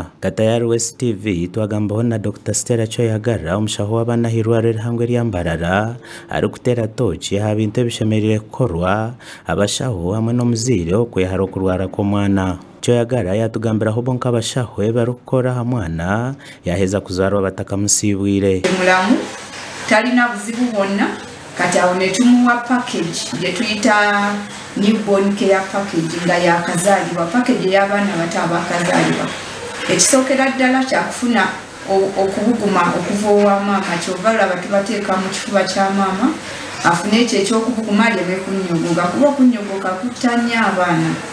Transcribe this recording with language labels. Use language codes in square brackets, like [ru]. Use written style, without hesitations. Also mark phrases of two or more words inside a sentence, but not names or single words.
[nyn] Katayari West TV twagambaho na Dr. Stella Choyagara omushaho w'abaana hirwaro erihango ery'Ambarara ari kuteera tochi aha bintu ebishemereire kukorwa abashaho hamwe n'omuzaire okwehara okurwara kw'omwana. Choyagara yatugambiraho bonka abashaho barikukora aha mwana yaheza kuzarwa batakamusibwire. [lg] Mulamu talina buzibu bwonna kati awo ne tumuwa package gye tuyita [en] newborn care package [lg] nga yakazaalibwa package y'abaana bato abakazaalibwa. Ekisookera ddala kyakufuna okubuguma okuva owa maama kyova olaba tubateeka mu kifuba kya maama afune ekyo ekyokubuguma aleme kunnyogoga kuba okunnyogoga kutta nnyo abaana.